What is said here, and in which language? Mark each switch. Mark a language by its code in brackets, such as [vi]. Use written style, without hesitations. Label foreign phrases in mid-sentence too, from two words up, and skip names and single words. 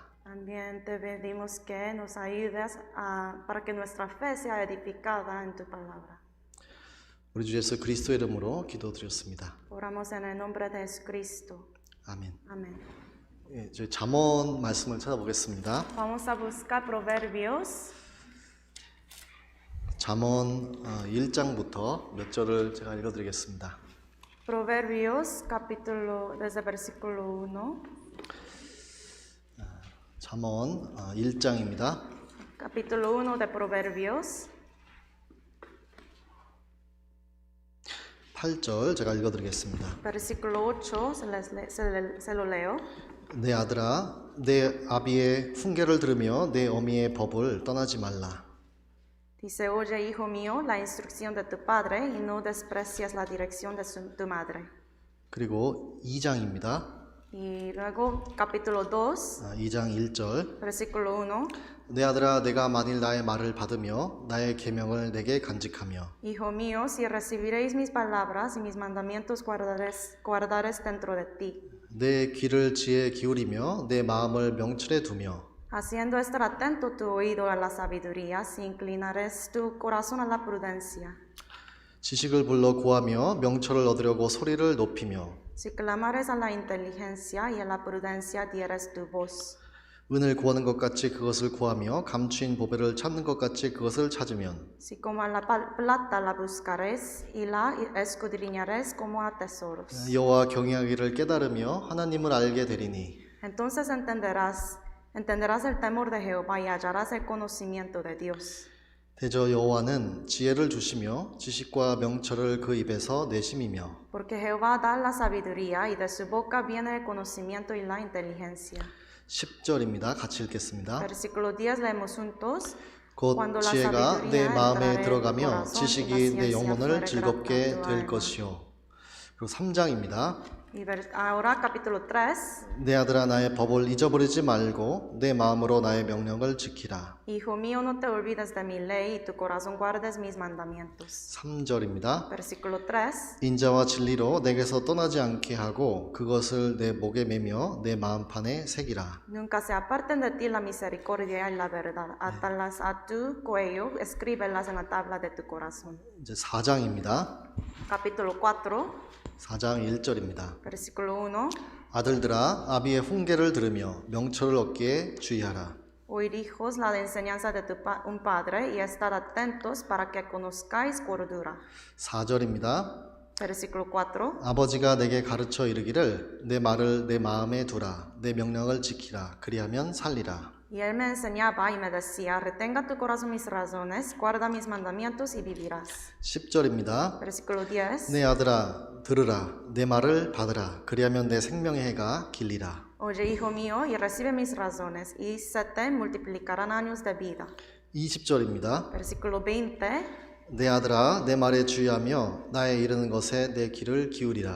[es] También te pedimos que nos ayudes para que nuestra fe sea edificada en tu palabra. [ko] 우리 주 예수 그리스도의 이름으로 기도드렸습니다. [es] Oramos en el nombre de Jesucristo. [ko] 아멘. [es] Amén. [ko] 예, 저희 잠언 말씀을 찾아보겠습니다. [es] Vamos a buscar Proverbios. [ko] 잠언 1장부터 몇 절을 제가 읽어드리겠습니다. [es] Proverbios, capítulo, desde versículo 1. [ko] 잠언 1장입니다. [es] Capítulo 1 de Proverbios. [ko] 8절 제가 읽어드리겠습니다. [es] Versículo 8, se lo leo. [ko] 내 아들아, 내 아비의 훈계를 들으며 내 어미의 법을 떠나지 말라. [es] Dice, oye, hijo mío, la instrucción de tu padre y no desprecies la dirección de tu madre. [ko] 그리고 2장입니다. [es] Y luego, capítulo 2, [ko] 2장 1절. [es] versículo 1. [ko] 내 아들아, 내가 만일 나의 말을 받으며 나의 계명을 내게 간직하며 [es] Hijo mío, si recibiréis mis palabras y mis mandamientos guardaréis dentro de ti. [ko] 내 귀를 지혜에 기울이며 내 마음을 명철에 두며 [es] Haciendo estar atento tu oído a la sabiduría, si inclinares tu corazón a la prudencia. [ko] 지식을 불러 구하며 명철을 얻으려고 소리를 높이며 [es] Si clamares a la inteligencia y a la prudencia dieres tu voz. [ko] 은을 구하는 것 같이 그것을 구하며 감추인 보배를 찾는 것 같이 그것을 찾으면 [es] Si como a la plata la buscaréis y la escudriñaréis como a tesoros. [ko] 여호와 경외하기를 깨달으며 하나님을 알게 되리니 [es] Entonces entenderás el temor de Jehová y hallarás el conocimiento de Dios. [ko] 대저 여호와는 지혜를 주시며 지식과 명철을 그 입에서 내심이며 [es] Porque Jehová da la sabiduría y de su boca viene el conocimiento y la inteligencia. [ko] 10절입니다. 같이 읽겠습니다. [es] Versículo 10 leemos juntos. [ko] 곧 지혜가 내 마음에 들어가며 지식이 내 영혼을 즐겁게 될 것이요. 그리고 3장입니다. [es] Y ahora capítulo 3. [ko] 내 아들아 나의 법을 잊어버리지 말고 내 마음으로 나의 명령을 지키라. [es] Hijo mío, no te olvides de mi ley y tu corazón guardes mis mandamientos. [ko] 3절입니다. [es] Versículo 3. [ko] 인자와 진리로 내게서 떠나지 않게 하고 그것을 내 목에 매며 내 마음판에 새기라. [es] Nunca se aparten de ti la misericordia y la verdad. Átalas a tu cuello, escríbelas en la tabla de tu corazón. [ko] 이제 4장입니다. [es] Capítulo 4. [ko] 4장 1절입니다. [es] Versículo 1. [ko] 아들들아 아비의 훈계를 들으며 명철을 얻기에 주의하라. [es] Oíd hijos la enseñanza de un padre y estad atentos para que conozcáis cordura. [ko] 4절입니다. [es] Versículo 4. [ko] 아버지가 내게 가르쳐 이르기를 내 말을 내 마음에 두라 내 명령을 지키라 그리하면 살리라. [es] Y él me enseñaba y me decía, retenga tu corazón mis razones, guarda mis mandamientos y vivirás. [ko] 10절입니다. [es] Versículo 10. [ko] 내 아들아 들으라 내 말을 받으라 그리하면 내 생명의 해가 길리라. [es] Oye, hijo mío, y recibe mis razones, y se te multiplicarán años de vida. [ko] 20절입니다. [es] Versículo 20. [ko] 내 아들아 내 말에 주의하며 나의 이르는 것에 내 귀를 기울이라.